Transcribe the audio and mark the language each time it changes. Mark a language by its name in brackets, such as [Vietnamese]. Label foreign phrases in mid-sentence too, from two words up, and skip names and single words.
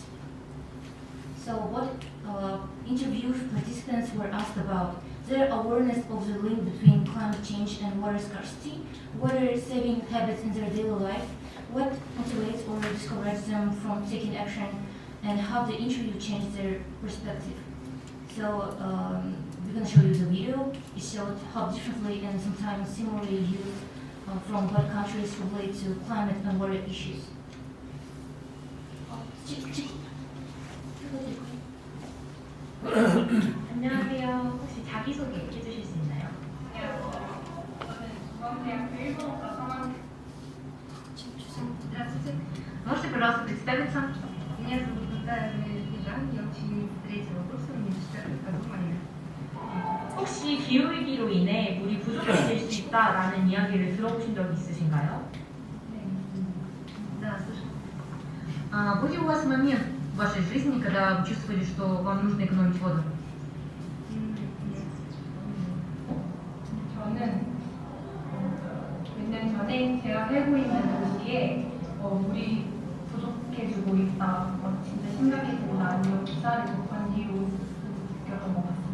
[English] So what interview participants were asked about their awareness of the link between climate change and water scarcity, water saving habits in their daily life, what motivates or discourages them from taking action, and how the interview changed their perspective. So we're going to show you the video. It showed how differently and sometimes similarly youth from both countries relate to climate and water issues. [Korean] 안녕하세요. 혹시 자기소개 해주실 수 있나요? [Russian] Можете, пожалуйста, представиться? Меня зовут Наталья Бежан, я ученик 3-го курса университета Казахстана. [Korean] 혹시 기후위기로 인해 물이 부족해질 수 있다라는 이야기를 들어보신 적 있으신가요? [Russian] Да, слышала. Был ли у вас момент в вашей жизни, когда вы чувствовали, что вам нужно экономить воду? [Korean] 저는 몇 년 전에 제가 살고 있는 도시에 물이 부족해지고 있다, 진짜 심각해진다, 이런 기사를 접한 뒤로 느꼈던 것 같습니다.